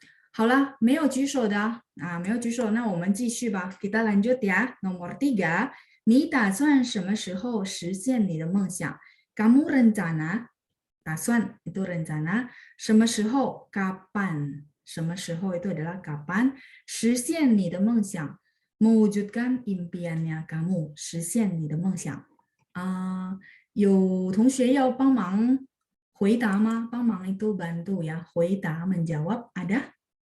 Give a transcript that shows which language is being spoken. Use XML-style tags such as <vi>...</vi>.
<zh>好了，没有举手的啊，没有举手，那我们继续吧。</zh> <id>Kita lanjut ya.</id> <zh>Nomor 3, 你打算什么时候实现你的梦想？</zh> <id>Kamu rencana, 打算 itu rencana, 什么时候 kapan? 什么时候 itu adalah kapan?</id> <zh>实现你的梦想</zh> <id>mewujudkan impiannya kamu, 实现你的梦想。</id> <zh>有同学要帮忙回答吗？</zh> <id>帮忙 itu bantu ya, 回答 menjawab ada?</id>